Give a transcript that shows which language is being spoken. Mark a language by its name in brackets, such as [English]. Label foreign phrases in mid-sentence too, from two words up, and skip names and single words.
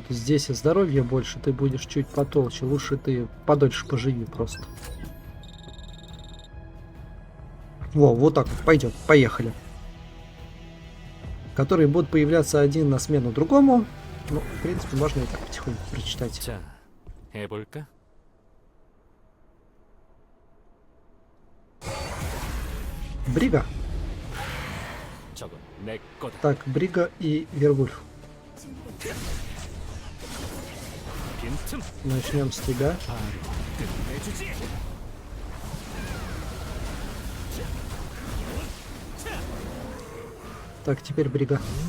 [Russian] Здесь здоровья больше, ты будешь чуть потолще. Лучше ты подольше поживи просто. Во, вот так вот, пойдет, поехали. Которые будут появляться один на смену другому. Ну, в принципе, можно и так потихоньку прочитать. [Korean] 자, 해볼까? [Russian] Брига. [Korean] 저건 내 거다. [Russian] Так, Брига и Вервульф. [Korean] 빈틈 [Russian] Начнем с тебя. [Korean] 바로 끝내주지. [Russian] Так, теперь Брига.